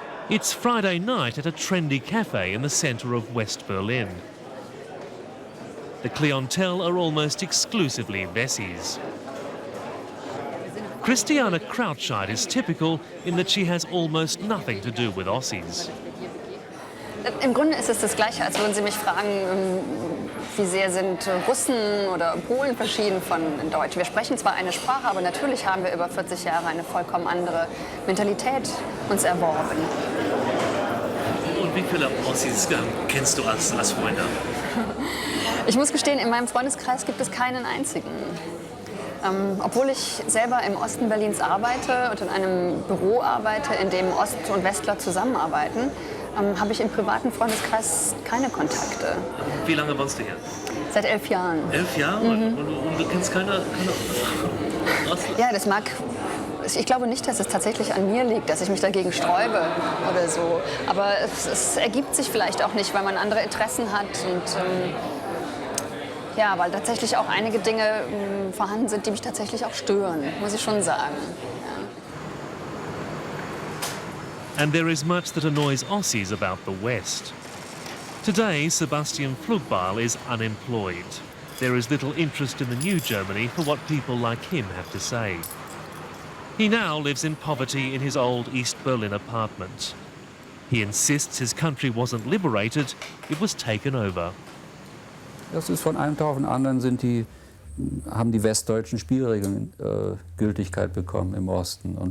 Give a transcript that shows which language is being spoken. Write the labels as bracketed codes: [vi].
[en] It's Friday night at a trendy cafe in the centre of West Berlin. The clientele are almost exclusively Wessis. Christiane Krautscheid is typical in that she has almost nothing to do with Ossis. [de] Im Grunde ist es das Gleiche, als würden Sie mich fragen, wie sehr sind Russen oder Polen verschieden von Deutsch. Wir sprechen zwar eine Sprache, aber natürlich haben wir über 40 Jahre eine vollkommen andere Mentalität uns erworben. Und wie viele Ossis kennst du als Freunde? Ich muss gestehen, in meinem Freundeskreis gibt es keinen einzigen. Obwohl ich selber im Osten Berlins arbeite und in einem Büro arbeite, in dem Ost- und Westler zusammenarbeiten, habe ich im privaten Freundeskreis keine Kontakte. Wie lange wohnst du hier? Seit 11 Jahren. 11 Jahre? Und du kennst keine Ostler? Ja, das mag... Ich glaube nicht, dass es tatsächlich an mir liegt, dass ich mich dagegen sträube oder so. Aber es ergibt sich vielleicht auch nicht, weil man andere Interessen hat und... ja, weil tatsächlich auch einige Dinge vorhanden sind, die mich tatsächlich auch stören, muss ich schon sagen. Ja. [en] And there is much that annoys Ossis about the West. Today, Sebastian Pflugbal is unemployed. There is little interest in the new Germany for what people like him have to say. He now lives in poverty in his old East Berlin apartment. He insists his country wasn't liberated, it was taken over. [de] Das ist von einem Tag auf den anderen haben die westdeutschen Spielregeln Gültigkeit bekommen im Osten.